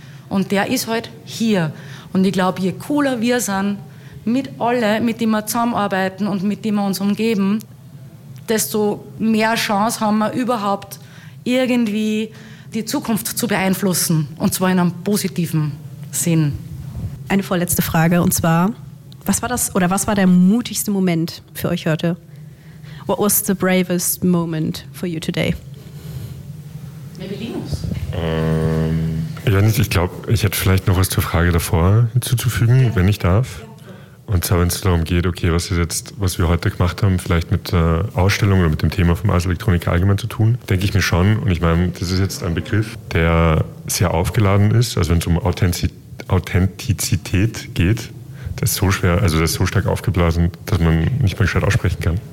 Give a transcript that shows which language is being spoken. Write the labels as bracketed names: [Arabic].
[German] Und der ist halt hier. Und ich glaube, je cooler wir sind, mit allen, mit denen wir zusammenarbeiten und mit denen wir uns umgeben, desto mehr Chance haben wir überhaupt, irgendwie die Zukunft zu beeinflussen. Und zwar in einem positiven Sinn. Eine vorletzte Frage, und zwar, was war der mutigste Moment für euch heute? [English] What was the bravest moment for you today? Maybe Linus. [German] Ich glaube, ich hätte vielleicht noch was zur Frage davor hinzuzufügen, ja, wenn ich darf. Und zwar, wenn es darum geht, okay, was wir heute gemacht haben, vielleicht mit der Ausstellung oder mit dem Thema von Ars Electronica allgemein zu tun, denke ich mir schon, und ich meine, das ist jetzt ein Begriff, der sehr aufgeladen ist, also wenn es um Authentizität geht, das ist so stark aufgeblasen, dass man nicht mal gescheit aussprechen kann.